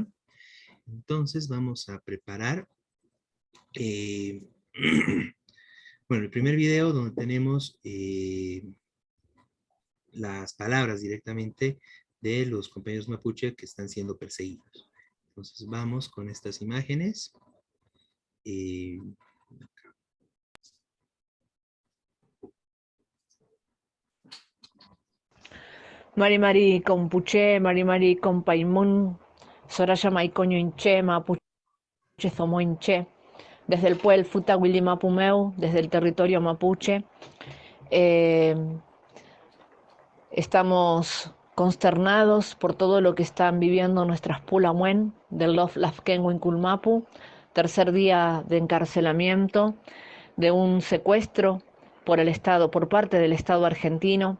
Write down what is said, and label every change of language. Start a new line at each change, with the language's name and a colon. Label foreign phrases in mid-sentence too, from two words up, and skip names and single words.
Spanish: Entonces vamos a preparar bueno, el primer video donde tenemos las palabras directamente de los compañeros mapuche que están siendo perseguidos. Entonces vamos con estas imágenes.
Mapuche: Mari Mari Compuche, Mari Mari Compaimun, Soraya Maicoño Inche, Mapuche Zomo Inche,
Spanish: desde el
Mapuche: Puel Futa Willy Mapumeu,
Spanish: desde el territorio mapuche. Estamos consternados por todo lo que están viviendo nuestras Pulamuen del Lof Lafken Winkulmapu, tercer día de encarcelamiento, de un secuestro por el Estado, por parte del Estado argentino.